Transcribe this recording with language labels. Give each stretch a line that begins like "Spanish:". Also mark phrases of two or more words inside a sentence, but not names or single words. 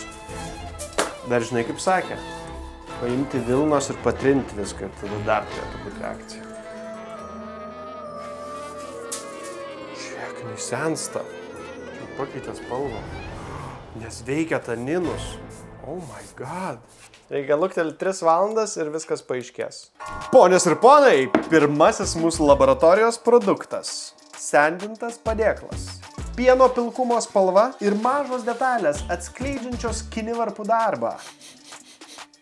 Lithuanian: Dar žinai, kaip sakė, paimti vilnos ir patrinti viską ir tada dar turėtų būti reakcija. Žiūrėk, sensta. Pakeitė spalvą. Nes veikia taninus.
English: Oh my god.
Lithuanian: Reikia luktelti 3 valandas ir viskas paaiškės. Ponios ir ponai, pirmasis mūsų laboratorijos produktas. Sendintas padėklas. Pieno pilkumo spalva ir mažos detalės atskleidžiančios kinivarpų darbą.